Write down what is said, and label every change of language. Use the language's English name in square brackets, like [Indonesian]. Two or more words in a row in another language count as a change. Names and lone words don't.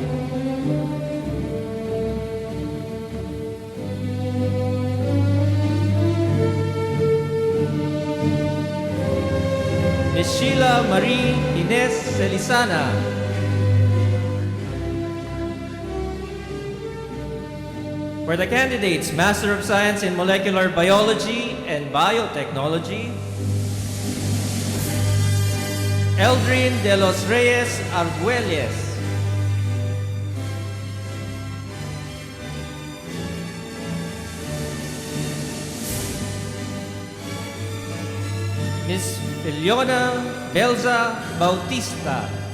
[English] Ms. Sheila Marie Ines Celisana. For the candidates, Master of Science in Molecular Biology and Biotechnology, Eldrin de los Reyes Arguelles. Ms. Filiona Belza Bautista.